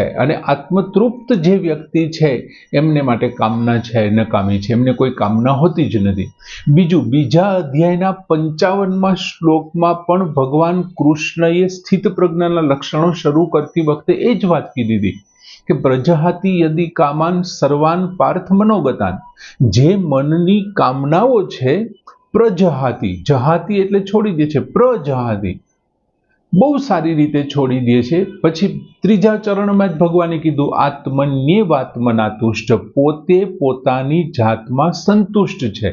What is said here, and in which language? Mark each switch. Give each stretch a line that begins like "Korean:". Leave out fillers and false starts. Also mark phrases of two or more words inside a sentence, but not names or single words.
Gujarati: અને આત્મતૃપ્ત જે વ્યક્તિ છે એમને માટે કામના છે નકામી છે, એમને કોઈ કામના હોતી જ નથી. બીજું, બીજા અધ્યાયના 55મા શ્લોકમાં પણ ભગવાન કૃષ્ણએ સ્થિત પ્રજ્ઞાના લક્ષણો શરૂ કરતી વખતે એ જ વાત કીધી હતી કે
Sanskrit: પ્રજહાતિ યદિ કામાન સર્વાન પાર્થ મનોગતાન,
Gujarati: જે મનની કામનાઓ છે પ્રજહાતિ, જહાતિ એટલે છોડી દે છે, પ્રજહાતિ બહુ સારી રીતે છોડી દે છે. પછી ત્રીજા ચરણમાં જ ભગવાને કીધું,
Sanskrit: આત્મન્યેવાત્મના તુષ્ટ,
Gujarati: પોતે પોતાની જાતમાં સંતુષ્ટ છે.